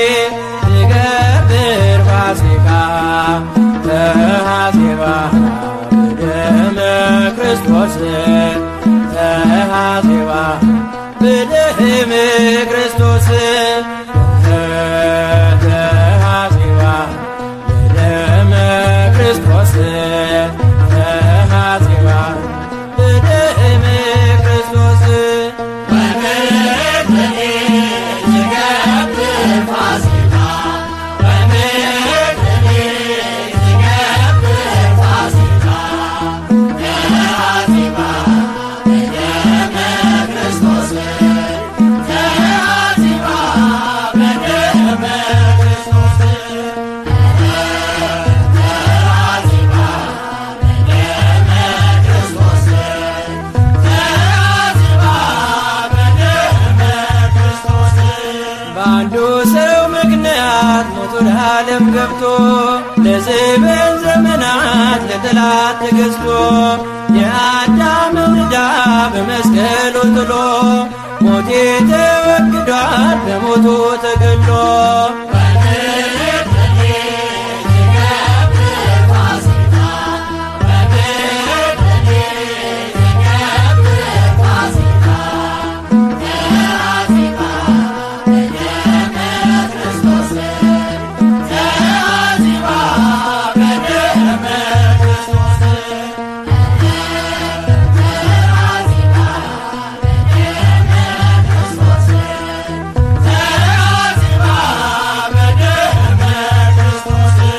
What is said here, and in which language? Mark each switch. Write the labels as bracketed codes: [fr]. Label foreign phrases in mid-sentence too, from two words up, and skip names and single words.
[gez] ትገብር ፋሲካ ተሐሴባ በደመ ክርስቶስ ተሐሴባ በደመ ክርስቶስ ተሐሴባ በደመ ክርስቶስ ተሐሴባ በደመ ክርስቶስ በምድርኔ ትገብር ፋሲካ በምድርኔ ትገብር ፋሲካ ተሐሴባ በደመ ክርስቶስ ተሐሴባ በደመ ክርስቶስ ተሐሴባ በደመ ክርስቶስ ተሐሴባ በደመ ክርስቶስ [am] በአንዱ ሰው ምክንያት ሞት ወደ ዓለም ገብቶ ለዘበን ዘመናት ለጠላት ተገዝቶ የአዳምን ዕዳ በመስቀሉ ጥሎ ሞቴ ተወግዷል በሞቱ ተገሎ [gez] በምድርኔ ትገብር ፋሲካ በምድርኔ ትገብር ፋሲካ ተሐሴባ በደመ ክርስቶስ ተሐሴባ በደመ ክርስቶስ ተሐሴባ በደመ ክርስቶስ ተሐሴባ በደመ ክርስቶስ